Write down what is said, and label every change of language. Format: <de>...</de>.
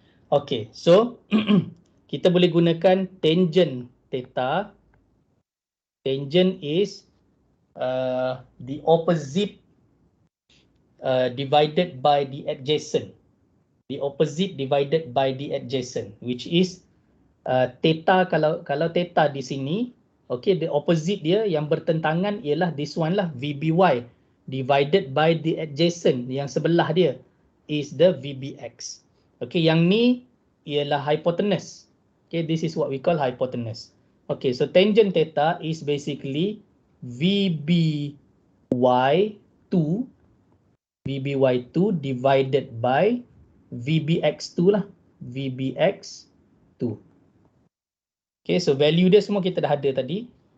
<ms>Okay, so kita boleh gunakan tangent theta.</ms> <en>Tangent is the opposite divided by the adjacent. The opposite divided by the adjacent, which is theta.</en> <ms>Kalau theta di sini, okay, the opposite dia yang bertentangan ialah this one lah, VBY divided by the adjacent, yang sebelah dia is the VBX. Okay, yang ni ialah hypotenuse.</ms> <en>Okay, this is what we call hypotenuse. Okay, so tangent theta is basically VBY2 divided by VBX2 lah, VBX2. Okay, so value dia semua kita dah ada tadi.</en>